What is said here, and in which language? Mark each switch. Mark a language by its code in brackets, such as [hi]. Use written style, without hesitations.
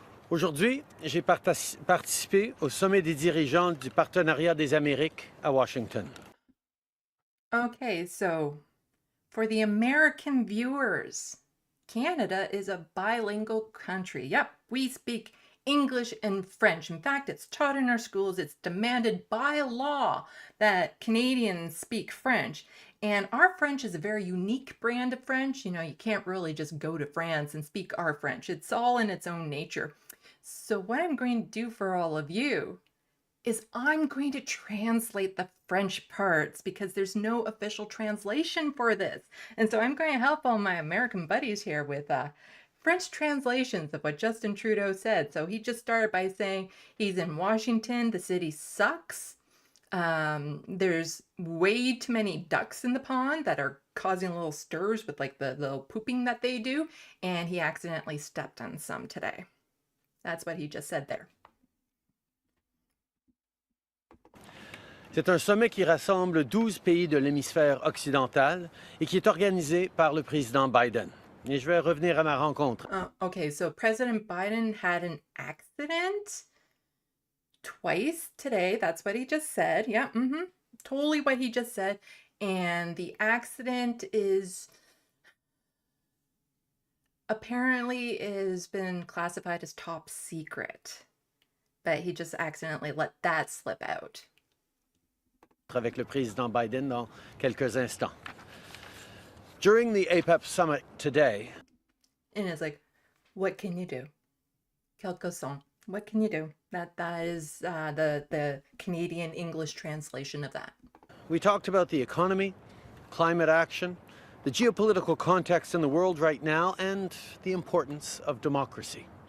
[fr] Aujourd'hui, j'ai participé au sommet des dirigeants du Partenariat des Amériques à Washington. [en] Okay, so for the American viewers, Canada is a bilingual country. Yep, we speak English and French. In fact, it's taught in our schools. It's demanded by law that Canadians speak French. And our French is a very unique brand of French. You know, you can't really just go to France and speak our French. It's all in its own nature. So what I'm going to do for all of you is I'm going to translate the French parts because there's no official translation for this. And so I'm going to help all my American buddies here with French translations of what Justin Trudeau said. So he just started by saying he's in Washington, the city sucks. There's way too many ducks in the pond that are causing little stirs with like the little pooping that they do. And he accidentally stepped on some today. That's what he just said there. [fr] C'est un sommet qui rassemble 12 pays de l'hémisphère occidental et qui est organisé par le président Biden. Et je vais revenir à ma rencontre. [en] Okay, so President Biden had an accident twice today. That's what he just said. Yeah, totally what he just said. And the accident is apparently has been classified as top secret, but he just accidentally let that slip out. [fr] Avec le président Biden dans quelques instants. [en] During the APEP summit today, And it's like, what can you do? [fr] Quelque sont. [en] What can you do? That is the Canadian English translation of that. we talked about the economy, climate action, the geopolitical context in the world right now, and the importance of democracy.